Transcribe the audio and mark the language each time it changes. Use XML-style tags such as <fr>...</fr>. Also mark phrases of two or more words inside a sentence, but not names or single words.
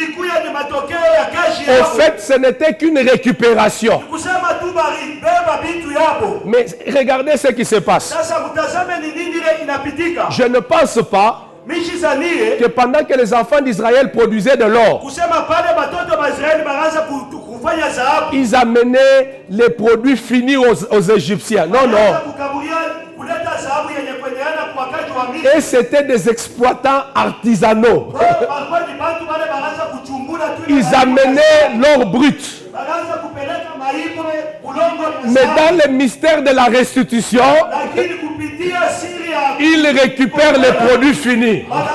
<fr>Au fait, ce n'était qu'une récupération. Mais regardez ce qui se passe. Je ne pense pas que pendant que les enfants d'Israël produisaient de l'or,</fr> <sw>kufanya dhahabu.</sw> <fr>Ils amenaient les produits finis aux Égyptiens. Non, non.</fr> <sw>Kuleta dhahabu yenye kuendelea kwa wakati wa Misri.</sw> <fr>Et c'était des exploitants artisanaux. Ils amenaient l'or brut. Mais dans le mystère de la restitution, ils récupèrent les produits finis.</fr>